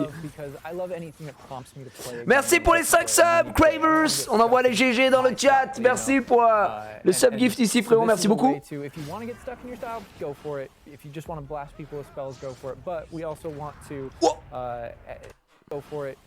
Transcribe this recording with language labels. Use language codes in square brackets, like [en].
[en] love because I love anything that prompts me to play. [fr] Merci pour les 5 subs, Cravers. On envoie les GG dans le chat. Merci pour le sub gift ici, frérot. Merci beaucoup. [en] If you want to get stuck in your style, go for it. If you just want to blast people with spells, go for it. But we also want to go for it.